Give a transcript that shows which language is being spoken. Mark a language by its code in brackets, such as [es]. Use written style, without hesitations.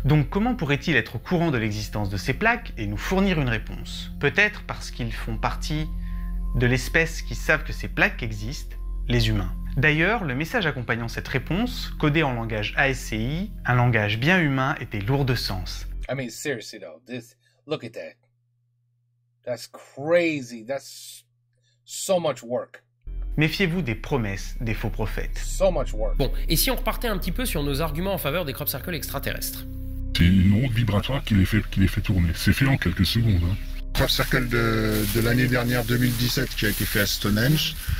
[fr] Donc comment pourraient-ils être au courant de l'existence de ces plaques et nous fournir une réponse? Peut-être parce qu'ils font partie de l'espèce qui savent que ces plaques existent, les humains. D'ailleurs, le message accompagnant cette réponse, codé en langage ASCII, un langage bien humain, était lourd de sens. [en] I mean, seriously though, look at that. That's crazy. That's so much work. [fr] Méfiez-vous des promesses des faux prophètes. [en] So much work. [fr] Bon, et si on repartait un petit peu sur nos arguments en faveur des crop circles extraterrestres? C'est une onde vibratoire qui les fait tourner. C'est fait en quelques secondes. Hein. Crop Circle de l'année dernière, 2017, qui a été fait à Stonehenge.